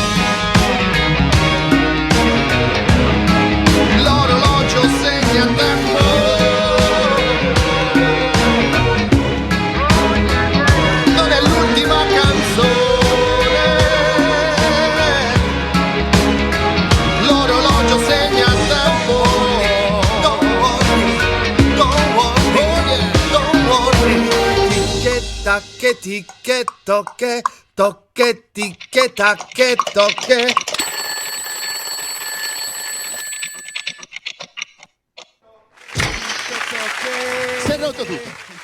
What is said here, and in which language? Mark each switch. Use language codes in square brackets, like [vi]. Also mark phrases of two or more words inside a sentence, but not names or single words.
[it] L'orologio segna tempo. Non è l'ultima canzone. L'orologio segna tempo. [en] Don't worry, don't worry, don't worry. [it] Ticche tacche ticche tocche, tocche ticche tacche tocche. Si è rotto tutto.